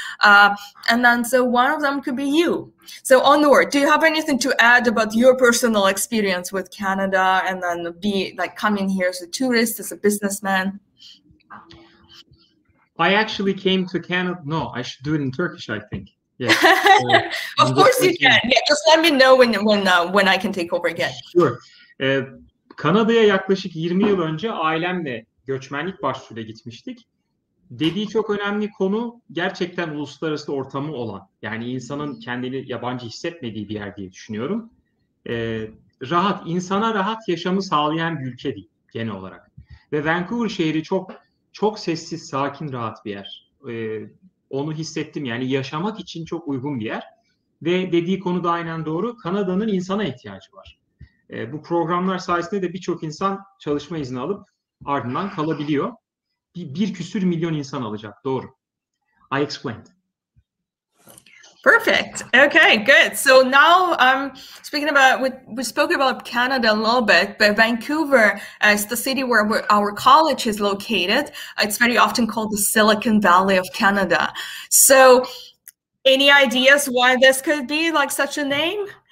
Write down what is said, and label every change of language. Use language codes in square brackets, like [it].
[en] And then so one of them could be you. So Onur, do you have anything to add about your personal experience with Canada and then be like coming here as a tourist, as a businessman? I actually came to Canada. No, I should do it in Turkish, I think. Yeah. Of course you can. Yeah, just let me know when I can take over again. Sure. [tr] Kanada'ya yaklaşık 20 yıl önce ailemle göçmenlik başvuruyla gitmiştik. Dediği çok önemli konu gerçekten uluslararası ortamı olan, yani insanın kendini yabancı hissetmediği bir yer diye düşünüyorum. İnsana rahat yaşamı sağlayan bir ülke değil genel olarak. Ve Vancouver şehri çok sessiz, sakin, rahat bir yer. Onu hissettim, yani yaşamak için çok uygun bir yer. Ve dediği konu da aynen doğru. Kanada'nın insana ihtiyacı var. Bu programlar sayesinde de birçok insan çalışma izni alıp ardından kalabiliyor. Bir küsür milyon insan alacak, doğru. [en] I explained. Perfect. Okay, good. So now speaking about, we spoke about Canada a little bit, but Vancouver is the city where our college is located. It's very often called the Silicon Valley of Canada. So any ideas why this could be like such a name?